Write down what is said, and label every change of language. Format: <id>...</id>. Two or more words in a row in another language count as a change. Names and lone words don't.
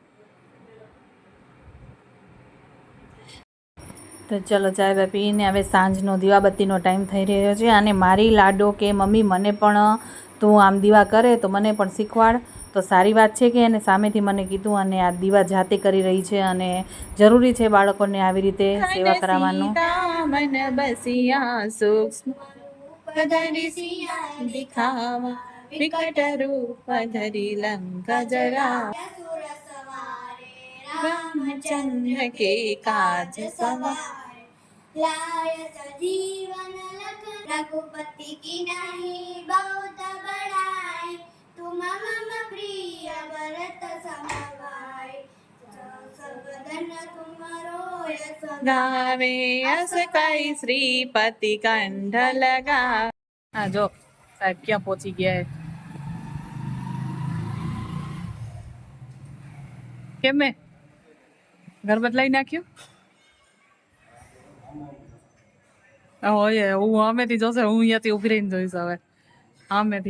<gu>તો ચલો ચાય પીને હવે સાંજનો દીવાબત્તીનો ટાઈમ થઈ રહ્યો છે. અને મારી લાડો કે મમ્મી મને પણ તું આમ દીવા કરે તો મને પણ શીખવાડ. તો સારી વાત છે કે એને સામેથી મને કીધું અને આ દીવા જાતે કરી રહી છે. અને જરૂરી છે બાળકોને આવી રીતે સેવા કરાવવાનું.</gu> <awa>रामचंद्र के काज सवार लाय सजीवन लख रघुपति की नहीं बहुत बड़ाई तुम मम प्रिय भरत समभाई सबदन तुम्हारो यश गावे यश कई श्रीपति कंठ लगा.</awa> <gu>હા જો સાહેબ ક્યાં પહોંચી ગયા હે. કેમ મેં ઘર બદલાઈ નાખ્યું? હોય હું સામેથી જોશે, હું અહીંયાથી ઉભી રહીને જોઈશ હવે સામેથી.</gu>